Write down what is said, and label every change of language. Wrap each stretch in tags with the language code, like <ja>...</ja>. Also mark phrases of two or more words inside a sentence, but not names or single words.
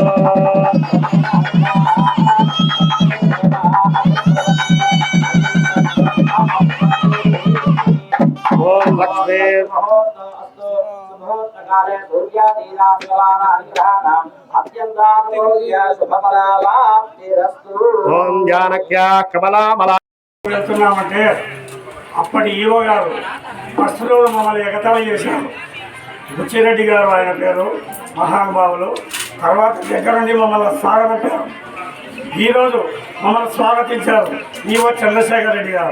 <sa>ओम लक्ष्मी मुहूर्तकाले सूर्यादीनां ग्रहाणां अत्यन्तानुकूल्य शुभफलावाप्तिरस्तु. ओम जानक्या कमलामला</sa> <te>వెళ్తున్నామంటే అప్పటి ఈవో గారు ఫస్ట్ రోజు మమ్మల్ని ఎగతాళి చేశారు. బుచ్చిరెడ్డి గారు ఆయన పేరు, మహానుభావులు. తర్వాత దగ్గర నుండి మమ్మల్ని స్వాగతించారు. ఈరోజు మమ్మల్ని స్వాగతించారు ఈవో చంద్రశేఖర్ రెడ్డి గారు.</te>